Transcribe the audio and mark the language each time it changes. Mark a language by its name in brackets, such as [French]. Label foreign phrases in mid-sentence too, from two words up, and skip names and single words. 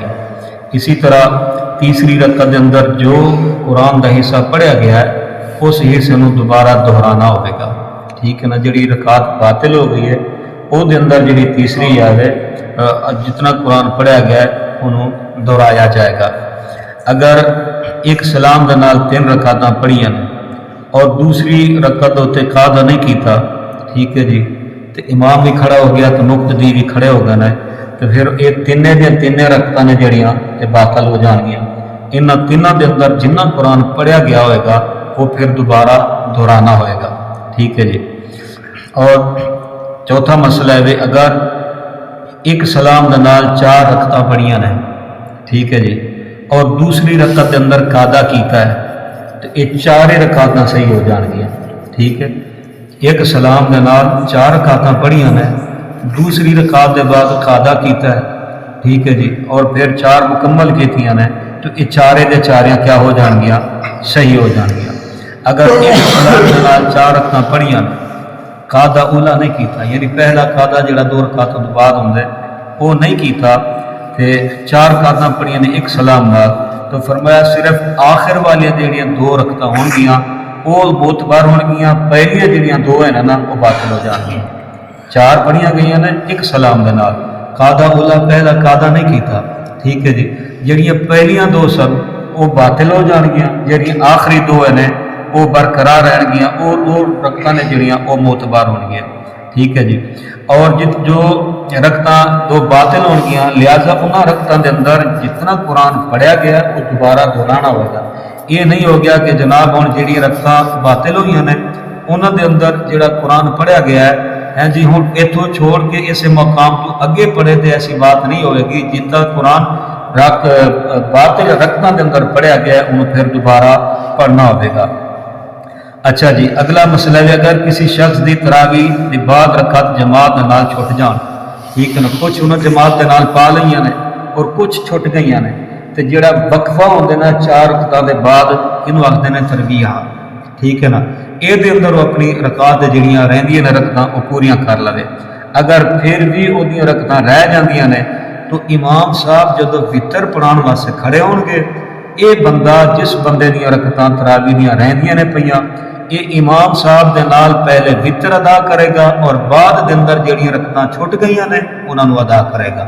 [Punjabi] اسی طرح تیسری رکعت کے اندر جو قرآن کا حصہ پڑھیا گیا ہے اس حصے نو دوبارہ دہرانا ہوئے گا۔ ٹھیک ہے نا، جڑی رکعت باطل ہو گئی ہے وہ دے اندر جڑی تیسری ہے جتنا قرآن پڑھیا گیا ہے انہوں دہرایا جائے گا۔ اگر ایک سلام دے نال 3 رکعتاں پڑھیاں اور دوسری رکعت ہوتے قاعدہ نہیں کیتا، ٹھیک ہے جی، تو امام بھی کھڑا ہو گیا تو مقتدی بھی کھڑے ہو گئے، تو پھر یہ تینے رکعتاں نے جڑیاں یہ باطل ہو جان گیا۔ ان تینوں دے اندر جنہ قرآن پڑھیا گیا ہوئے گا وہ پھر دوبارہ دہرانا ہوئے گا۔ ٹھیک ہے جی، اور چوتھا مسئلہ ہے اگر ایک سلام دے نال 4 رکعتاں پڑھیاں نے، ٹھیک ہے جی، اور دوسری رکعت کے اندر قاعدہ کیتا ہے تو یہ 4 رکعتاں صحیح ہو جان گیا۔ ٹھیک ہے، ایک سلام دے نال 4 رکعتاں پڑھیاں نے، دوسری رکعت کے بعد قاعدہ کیتا ہے، ٹھیک ہے جی، اور پھر 4 مکمل کیتیاں نے تو یہ 4 دے 4 کیا ہو جان گیا، صحیح ہو جان گیا۔ اگر ایک سلام دے نال 4 رکعتاں پڑھیاں قاعدہ اولا نہیں کیتا، یعنی پہلا قاعدہ جڑا 2 رکعتوں تو بعد ہوندا ہے وہ نہیں کیتا تے 4 رکعتاں پڑھیاں نے ایک سلام نال، تو فرمایا صرف آخر والی جڑیاں 2 رکعتاں ہون گیاں وہ معتبر ہون گیاں، پہلیاں جڑیاں 2 ہیں نا وہ باطل ہو جان گیاں۔ 4 پڑھیاں گئیاں نے ایک سلام دے نال، قاعدہ اولا پہلا قاعدہ نہیں کیتا، ٹھیک ہے جی، جڑیاں پہلیاں 2 سن وہ باطل ہو جان گیاں، جڑیاں آخری 2 ہیں وہ برقرار رہن گیاں، اور وہ رکعتاں نے جڑیاں وہ معتبر ہون گیاں۔ ٹھیک ہے جی، اور جو رکعتاں 2 باطل ہون گیاں لہٰذا انہاں رکعتاں دے اندر جتنا قرآن پڑھیا گیا وہ دوبارہ دہرانا ہوئے گا۔ یہ نہیں ہو گیا کہ جناب ہن جڑی رکعتاں باطل ہوئیاں نے انہاں دے اندر جڑا قرآن پڑھیا گیا ہے جی ہن اتوں چھوڑ کے اس مقام تو اگے پڑھے تو ایسی بات نہیں ہوئے گی، جتنا قرآن باطل رکعتاں دے اندر پڑھیا گیا ہے انہوں پھر دوبارہ پڑھنا ہوئے گا۔ اچھا جی، اگلا مسئلہ ہے اگر کسی شخص دی تراوی دی بعد رکعت جماعت دے نال چھٹ جان، ٹھیک ہے نا، کچھ انہوں جماعت دے نال پا لئیاں نے اور کچھ چھٹ گئیاں نے، تو جڑا وقفہ ہوندے نا 4 رکعتاں دے بعد انہوں آکھدے نے ترویہ، ٹھیک ہے نا، اے دے اندر وہ اپنی رکعت جڑیاں رہندیاں نے رکعتاں وہ پوریاں کر لوے۔ اگر پھر بھی اودیاں رکعتاں رہ جاندیاں نے تو امام صاحب جدوں وتر پڑھان واسطے کھڑے ہون گے، اے بندہ جس بندے دیاں رکعتاں تراوی دیاں رہندیاں نے پیاں یہ امام صاحب دے نال پہلے وتر ادا کرے گا اور بعد دے اندر جڑیاں رکعتاں چھٹ گئیاں نے انہاں نوں ادا کرے گا۔